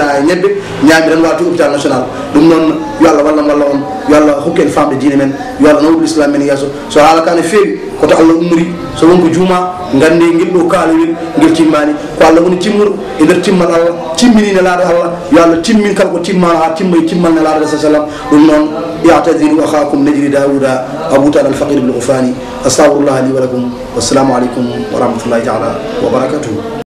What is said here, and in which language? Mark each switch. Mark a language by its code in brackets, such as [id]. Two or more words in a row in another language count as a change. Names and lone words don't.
[ff] waɗa e ñebbe ñaami tan wati [fr] hôpital national [ff] ɗum noon yo Allah walla on yo Allah hokku en famde diine men yo Allah nawɗu l'islam men yeeso so haala ka ne feewi koto Allah ummori so wonko juuma gande ngel ɗo kaalowel ngel timmani ko Allah woni timmorɗo e nder timmal Allah timmini nelaɗo Allah yo Allah timmin kala ko timmano ha timma e timmal nelaɗo sa sallam ɗum noon i'tadiru akhakum najri dawuda abou tal [ar] الفقير بالغفران أستغفر الله لي ولكم والسلام عليكم ورحمة الله تعالى وبركاته